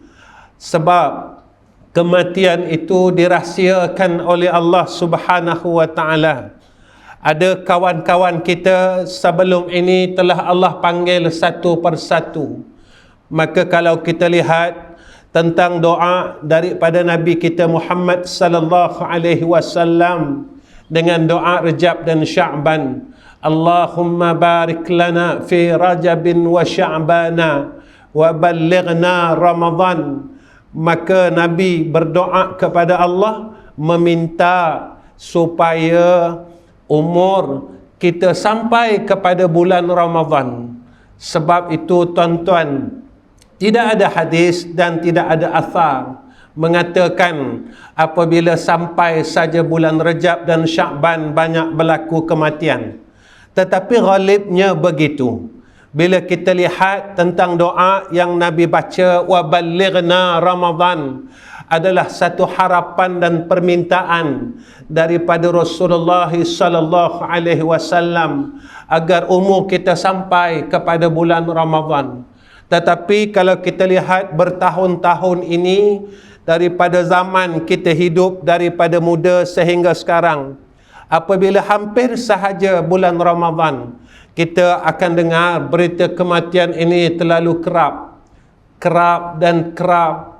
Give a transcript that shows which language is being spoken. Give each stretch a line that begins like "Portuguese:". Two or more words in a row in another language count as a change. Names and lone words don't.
Malay: Sebab kematian itu dirahsiakan oleh Allah
Arabic: سبحانه وتعالى.
Malay: Ada kawan-kawan kita sebelum ini telah Allah panggil satu persatu. Maka kalau kita lihat tentang doa daripada Nabi kita Muhammad
Arabic: صلى الله عليه وسلم
Malay: dengan doa Rajab dan Sya'ban,
Arabic: اللهم بارك لنا في رجب و شعبان و بلغنا رمضان.
Malay: Maka Nabi berdoa kepada Allah meminta supaya umur kita sampai kepada bulan Ramadan. Sebab itu tuan-tuan, tidak ada hadis dan tidak ada athar mengatakan apabila sampai saja bulan Rajab dan Sya'ban banyak berlaku kematian. Tetapi ghalibnya begitu. Bila kita lihat tentang doa yang Nabi baca,
Arabic: وبلغنا رمضان,
Malay: adalah satu harapan dan permintaan daripada Rasulullah
Arabic: صلى الله عليه وسلم
Malay: agar umur kita sampai kepada bulan Ramadan. Tetapi kalau kita lihat bertahun-tahun ini, daripada zaman kita hidup, daripada muda sehingga sekarang, apabila hampir sahaja bulan Ramadan, kita akan dengar berita kematian ini terlalu kerap dan kerap.